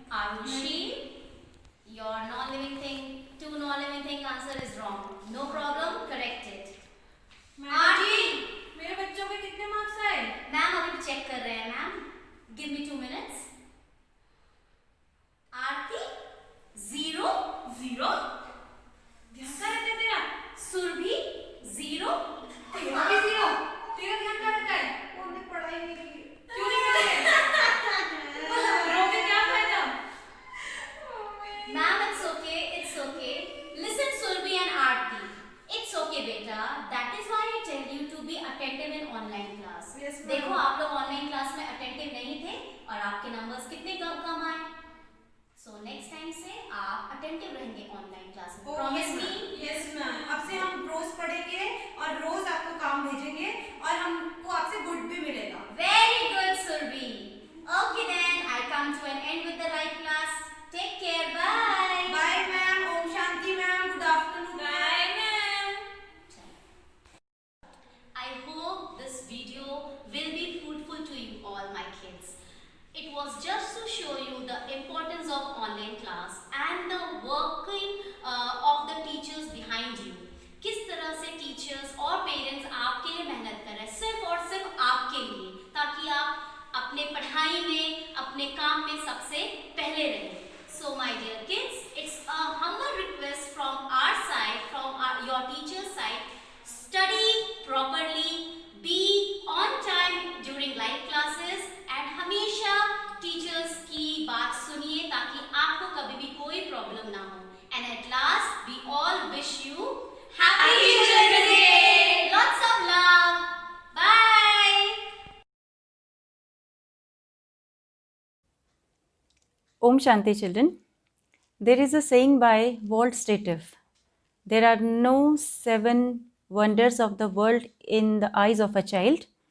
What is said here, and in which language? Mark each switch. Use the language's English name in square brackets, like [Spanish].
[English] Arushi, your non-living thing, two non-living thing answer is wrong. No problem, correct it. Aarti, [Hindi] मेरे बच्चों के कितने marks आए मैम अभी चेक कर रहे हैं मैम. [English] Give me 2 minutes. [Hindi] आरती, 0, 0. ध्यान कहाँ रहता है तेरा सुरभि, 0. तेरा भी 0 तेरा ध्यान कहाँ रहता है उन्होंने पढ़ाई नहीं की क्यों नहीं कर रहे रो के क्या फायदा [English] Ma'am, it's okay, it's okay. Listen, Surbhi and Aarti. It's okay, beta. That is why I tell you to be attentive in online class. Yes, ma'am. [Hindi] देखो आप लोग ऑनलाइन क्लास में अटेंटिव नहीं थे और आपके नंबर्स कितने कम आए. [English] So next time [Hindi] से आप अटेंटिव रहेंगे ऑनलाइन क्लास में. [English] Promise me. [Hindi] यस मैम अब से हम रोज पढ़ेंगे और रोज आपको काम भेजेंगे और हमको आपसे गुड भी मिलेगा. [English] Very good, Surbhi. Okay then, I come to an end with the live class. Take care. Bye. [Hindi] Bye ma'am. Om Shanti ma'am. Good afternoon. Bye ma'am [English] I hope this video will be fruitful to you all, my kids. It was just to show you the importance of online class and the working of the teachers behind you. [Hindi] किस तरह से teachers और parents आपके लिए मेहनत कर रहे हैं, सिर्फ और सिर्फ आपके लिए, ताकि आप अपने पढ़ाई में, अपने काम में सबसे पहले रहें. [English] So my dear kids, it's a humble request from our side, from your teacher's side. Study properly, be on time during live classes and [Hindi] हमेशा टीचर्स की बात सुनिए ताकि आपको कभी भी कोई प्रॉब्लम ना हो. [English] And at last, we all wish you Happy Children's Day! Lots of love! Bye! Om Shanti children. There is a saying by Walt Stative. There are no 7 wonders of the world in the eyes of a child.